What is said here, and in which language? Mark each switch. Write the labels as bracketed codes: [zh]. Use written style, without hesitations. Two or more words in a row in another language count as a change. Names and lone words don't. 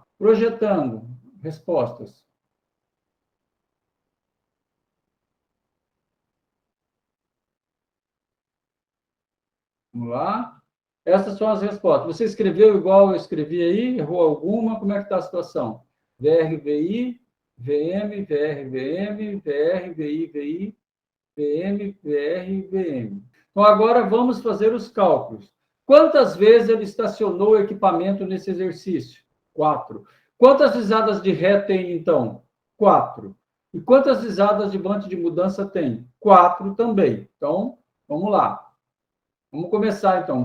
[pt] Projetando, respostas. Vamos lá. Essas são as respostas. Você escreveu igual eu escrevi aí? Errou alguma? Como é que está a situação? VR, VI, VM, VR, VM, VR, VI, VI, VM, VR, VM. Então, agora vamos fazer os cálculos. Quantas vezes ele estacionou o equipamento nesse exercício? 4. Quantas risadas de ré tem, então? 4. E quantas risadas de vante de mudança tem? 4 também. Então, vamos lá. Vamos começar, então.